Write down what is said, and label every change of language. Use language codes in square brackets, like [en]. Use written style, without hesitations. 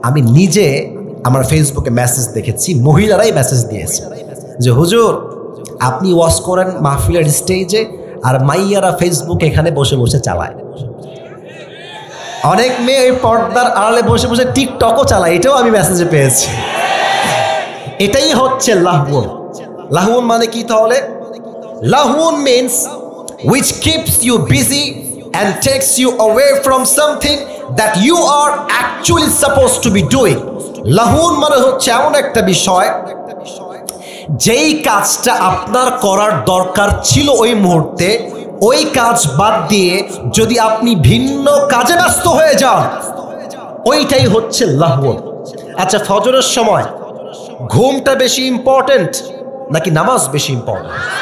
[bn] আমি নিজে আমার ফেসবুকে মেসেজ দেখেছি, মহিলারাই মেসেজ দিয়েছে যে হুজুর আপনি ওয়াজ করেন মাহফিলের স্টেজে, আর মাইয়ারা ফেসবুক এখানে বসে বসে চালায়। অনেক মেয়ে পর্দার আড়ালে বসে বসে টিকটকও চালায়, এটাও আমি মেসেজে পেয়েছি। এটাই হচ্ছে লাহউন। লাহউন মানে কি তাহলে? লাহউন means [en] which keeps you busy and takes you away from something that you are actually supposed to be doing. [bn] লাহুন মানে হচ্ছে এমন একটা বিষয় যেই কাজটা আপনার করার দরকার ছিল ওই মুহূর্তে, ওই কাজ বাদ দিয়ে যদি আপনি ভিন্ন কাজে ব্যস্ত হয়ে যান, ওইটাই হচ্ছে লাহুন। আচ্ছা, ফজরের সময় ঘুমটা বেশি ইম্পর্টেন্ট নাকি নামাজ বেশি ইম্পর্টেন্ট?